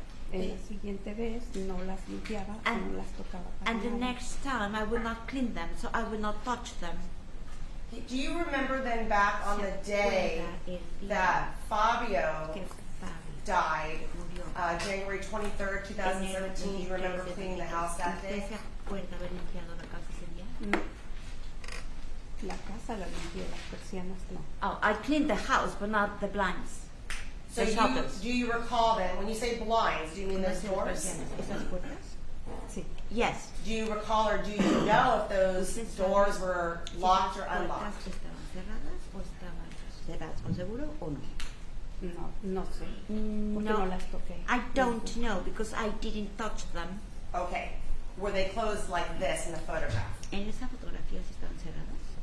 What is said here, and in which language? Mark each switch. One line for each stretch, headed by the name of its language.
Spanish: La siguiente vez no las limpiaba o no las tocaba para
English: And the
Spanish: nada.
English: next time I will not clean them, so I will not touch them. Do you remember then back on the day that Fabio died, January 23rd, 2017? Do you remember cleaning the house that day?
Spanish: ¿Usted se acuerda haber limpiado la casa ese día? La casa la limpié, las persianas no.
English: Oh, I cleaned the house, but not the blinds. So The shutters. do you recall then, when you say blinds, do you mean those doors?
Spanish: ¿Esas puertas? Sí.
English: Yes. Do you recall or do you know if those doors were locked or unlocked?
Spanish: ¿Estaban cerradas o estaban cerradas con seguro o no? No sé. Porque No, no las toqué.
English: I don't know because I didn't touch them. Okay. Were they closed like this in the photograph?
Spanish: ¿En esa fotografía sí estaban cerradas?